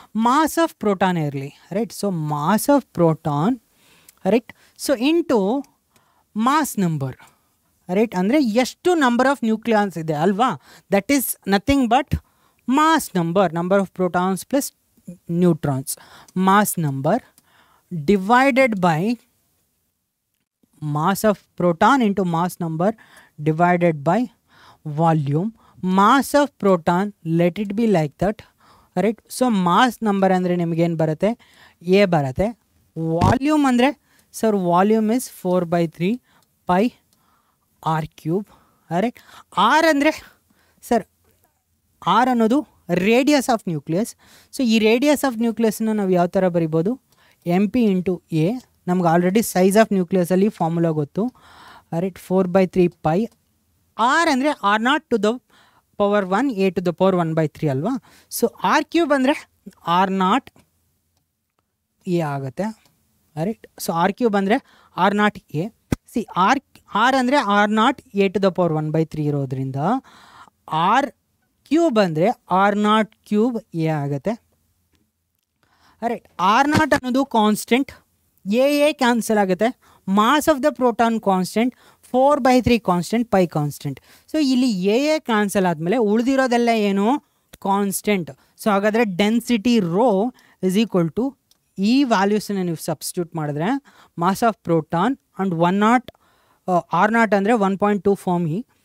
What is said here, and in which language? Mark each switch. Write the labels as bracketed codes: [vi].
[en] Mass of proton ಇರಲಿ. Right, so mass of proton, right, so into mass number. Right, [kn] ಅಂದರೆ ಎಷ್ಟು number of nucleons ಇದೆ ಅಲ್ವಾ? [en] That is nothing but mass number of protons plus neutrons. Mass number divided by mass of proton into mass number divided by volume. Mass of proton, let it be like that. Right, so mass number [kn] ಅಂದರೆ ನಿಮಗೇನು ಬರುತ್ತೆ? A ಬರುತ್ತೆ. [en] Volume ಅಂದರೆ sir, volume is 4/3 pi r³. Right, R ಅಂದರೆ sir, R ಅನ್ನೋದು radius of nucleus. [kn] So ಈ radius of ನ್ಯೂಕ್ಲಿಯಸ್ನ ನಾವು ಯಾವ ಥರ ಬರಿಬೋದು? MP × A. ನಮ್ಗೆ ಆಲ್ರೆಡಿ ಸೈಜ್ ಆಫ್ ನ್ಯೂಕ್ಲಿಯಸಲ್ಲಿ ಫಾರ್ಮುಲಾ ಗೊತ್ತು. [en] Right, 4/3 pi. R ಅಂದರೆ R0 to the power 1 A to the power 1/3 ಅಲ್ವಾ? [kn] ಸೊ R³ ಅಂದರೆ R0 A ಆಗುತ್ತೆ. ರೈಟ್, ಸೊ R³ ಅಂದರೆ R0 A. [en] See R ಅಂದರೆ R0 A to the power 1/3 ಇರೋದ್ರಿಂದ R³ ಅಂದರೆ R0³ A ಆಗುತ್ತೆ. [kn] ರೈಟ್, R0 ಅನ್ನೋದು ಕಾನ್ಸ್ಟೆಂಟ್, ಎ ಕ್ಯಾನ್ಸಲ್ ಆಗುತ್ತೆ. [en] Mass of the proton constant, 4/3 constant, pi constant. [kn] So ಇಲ್ಲಿ A cancel ಆದಮೇಲೆ ಉಳಿದಿರೋದೆಲ್ಲ ಏನು? ಕಾನ್ಸ್ಟೆಂಟ್. ಸೊ ಹಾಗಾದರೆ [en] density rho is equal to [kn] ಈ ವ್ಯಾಲ್ಯೂಸನ್ನು ನೀವು ಸಬ್ಸ್ಟಿಟ್ಯೂಟ್ ಮಾಡಿದ್ರೆ mass of proton and R0 ಅಂದರೆ 1.2 ಫರ್ಮಿ.